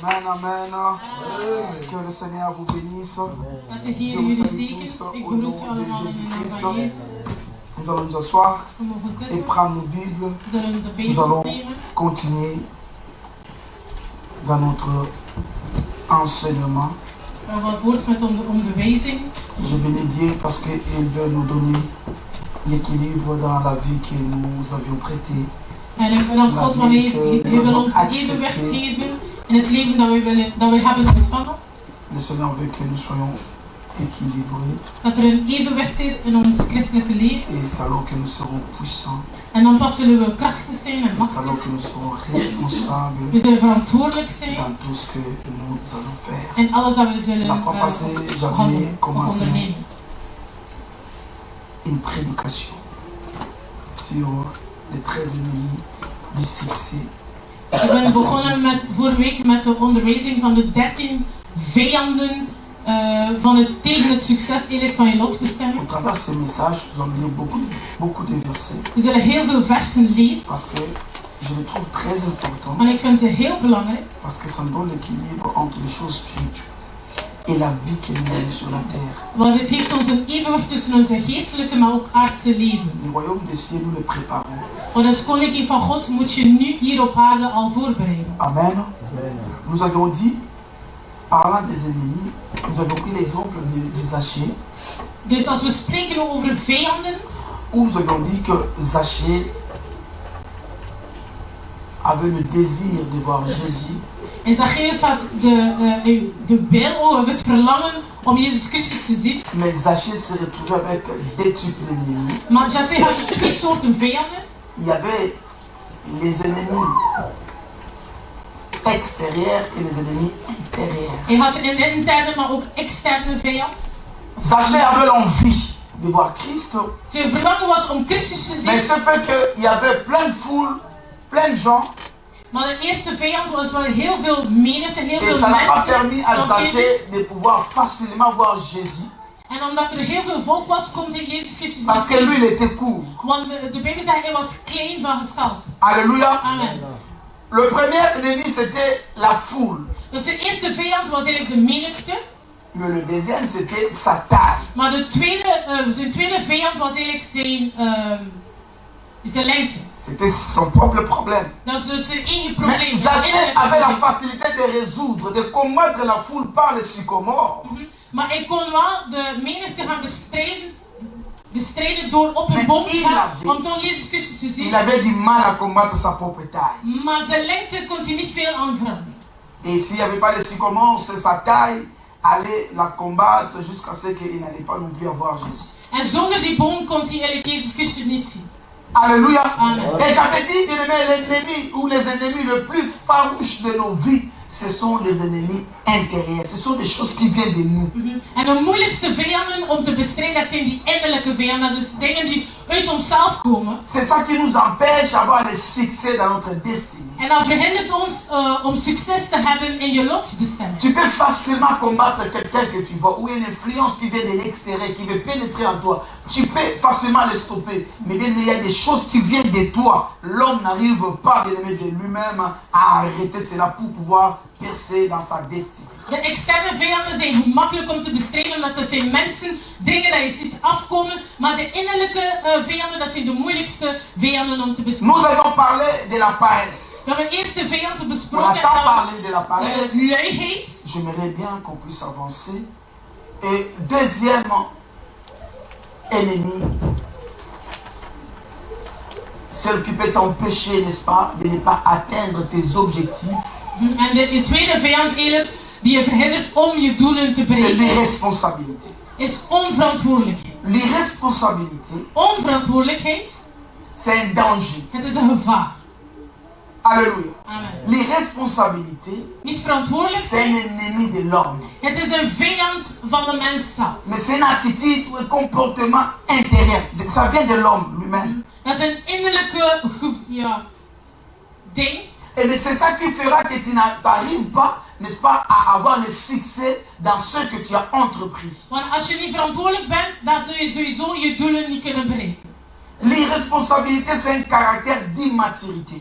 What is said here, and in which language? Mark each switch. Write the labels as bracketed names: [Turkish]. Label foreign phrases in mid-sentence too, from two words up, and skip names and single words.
[French] amen. Que le Seigneur vous bénisse. [Dutch] Dat de Heer [French] Je vous [Dutch] jullie [French] salue [Dutch] zegent. [French] tous [Dutch] Ik [French] au nom [Dutch] begroet u [French] de [Dutch] allemaal in de naam van [French] Jésus-Christ. [Dutch] Jezus. [French] Nous allons nous asseoir [Dutch] We mogen [French] et [Dutch] zitten. [French] prendre nos Bibles. [Dutch] We zullen onze [French] Nous [Dutch] Bijbels [French] allons [Dutch] nemen. [French] continuer dans notre enseignement. [Dutch] We gaan voort met onze onderwijzing. [French] Je bénis Dieu parce qu'il veut nous donner l'équilibre dans la vie que nous avions prêtée. [Dutch] En ik dank God, want Hij wil ons evenwicht geven in het leven dat we hebben ontvangen. [French] Le Seigneur veut que nous soyons équilibrés [Dutch] Dat er een evenwicht is in ons christelijke leven. [French] et c'est alors que nous serons puissants. [Dutch] En dan pas zullen we krachtig zijn en [French] C'est alors [Dutch] machtig. [French] que nous serons responsables [Dutch] We zullen verantwoordelijk zijn [French] dans tout ce que nous allons faire. [Dutch] in alles dat we zullen [French] La fois passée, j'avais commencé [Dutch] ondernemen. [French] une prédication sur les 13 ennemis du succès. [Dutch] Ik ben begonnen vorige week met de onderwijzing van de 13 vijanden tegen het succes eigenlijk van je lotbestemming. [French] Au travers de ces messages, nous allons lire beaucoup de versets [Dutch] We zullen heel veel versen lezen, [French] parce que je les trouve très importants, [Dutch] want ik vind ze heel belangrijk. [French] parce que ça nous donne l'équilibre entre les choses spirituelles et la vie que nous menons sur la terre. [Dutch] Want het heeft ons een evenwicht tussen onze geestelijke, maar ook aardse leven. [French] Le royaume des cieux, nous le préparons. [Dutch] Want het koninkrijk van God moet je nu hier op aarde al voorbereiden. Amen. [French] Nous avions dit, parlant des ennemis, nous avions pris l'exemple de Zachée, [Dutch] Dus als we spreken over vijanden, [French] où nous avions dit que Zachée avait le désir de voir Jésus. [Dutch] en Zacchaeus had de wil of het verlangen om Jezus Christus te zien. [French] Mais Zachée s'est retrouvé avec deux types d'ennemis. [Dutch] Maar Zacchaeus had twee soorten vijanden. [French] Il y avait les ennemis extérieurs et les ennemis intérieurs. [Dutch] Hij had een interne, maar ook externe vijand. [French] Zachée avait l'envie de voir Christ, [Dutch] Zijn verlangen was om Christus te [French] mais [Dutch] zien. [French] ce fait qu'il y avait plein de foules, plein de gens, [Dutch] Maar de eerste vijand was wel heel veel menigte, heel [French] et [Dutch] veel [French] ça n'a pas [Dutch] mensen. [French] permis à [Dutch] rond [French] Zachée [Dutch] Jezus. [French] de pouvoir facilement voir Jésus, [Dutch] En omdat er heel veel volk was, kon hij Jezus Christus [French] parce [Dutch] niet [French] que lui, [Dutch] zien. [French] il était court. [Dutch] Want de Bijbel zegt, hij was klein van gestalte. [French] Alléluia. Amen. Le premier ennemi, c'était la foule, [Dutch] Dus de eerste vijand was eigenlijk de menigte. [French] mais le deuxième, c'était sa taille. [Dutch] Maar zijn tweede vijand was eigenlijk zijn lengte. [French] C'était son propre problème. [Dutch] Dat is dus zijn eigen [French] Mais [Dutch] probleem. [French] Zachée avait la facilité de résoudre, de combattre la foule par le sycomore. [Dutch] Maar hij kon wel de menigte gaan bestrijden door op een boom te gaan om toch Jezus Christus te [French] Il [Dutch] zien. [French] avait du mal à combattre sa propre taille. [Dutch] Maar zijn lengte kon hij niet veel aan veranderen. [French] Et s'il n'y avait pas le sycomore, c'est sa taille allait la combattre jusqu'à ce qu'il n'allait pas non plus avoir Jésus. [Dutch] En zonder die boom kon hij eigenlijk Jezus Christus niet zien. [French] Alléluia. Amen. Et j'avais dit, bien aimé, l'ennemi ou les ennemis les plus farouches de nos vies, ce sont les ennemis intérieurs. Ce sont des choses qui viennent de nous. [Dutch] En de moeilijkste vijanden om te bestrijden, dat zijn die innerlijke vijanden. Dus dingen die uit onszelf komen. [French] C'est ça qui nous empêche d'avoir le succès dans notre destinée. [Dutch] En dat verhindert ons om succes te hebben in je lotsbestemming. [French] Tu peux facilement combattre quelqu'un que tu vois, ou une influence qui vient de l'extérieur, qui veut pénétrer en toi. Tu peux facilement le stopper. Mais bien, il y a des choses qui viennent de toi. L'homme n'arrive pas, bien aimé, de lui-même à arrêter cela pour pouvoir percer dans sa destinée. [Dutch] De externe vijanden zijn gemakkelijk om te bestrijden, omdat dat zijn mensen, dingen dat je ziet afkomen. Maar de innerlijke vijanden, dat zijn de moeilijkste vijanden om te bestrijden. [French] Nous avons parlé de la paresse. [Dutch] We hebben eerst de vijand [French] On [Dutch] besproken, [French] a [Dutch] en [French] tant [Dutch] dat was [French] parlé de la paresse. [Dutch] luiheid. [French] J'aimerais bien qu'on puisse avancer. Et deuxième ennemi, celui qui peut t'empêcher, n'est-ce pas, de ne pas atteindre tes objectifs, [Dutch] En de tweede vijand eigenlijk, die je verhindert om je doelen te [French] c'est [Dutch] bereiken, [French] l'irresponsabilité. [Dutch] is onverantwoordelijkheid. [French] L'irresponsabilité, [Dutch] Onverantwoordelijkheid, [French] c'est un danger. [Dutch] het is een gevaar. [French] Alléluia. Amen. L'irresponsabilité, [Dutch] Niet verantwoordelijk [French] c'est un [Dutch] zijn, [French] ennemi de l'homme. [Dutch] het is een vijand van de mens zelf. [French] Mais c'est une attitude ou un comportement intérieur. Ça vient de l'homme lui-même. [Dutch] Dat is een innerlijke ding. [French] Et c'est ça qui fera que tu n'arrives pas, n'est-ce pas, à avoir le succès dans ce que tu as entrepris. [Dutch] Want als je niet verantwoordelijk bent, dan zul je sowieso je doelen niet kunnen bereiken. [French] L'irresponsabilité, c'est un caractère d'immaturité.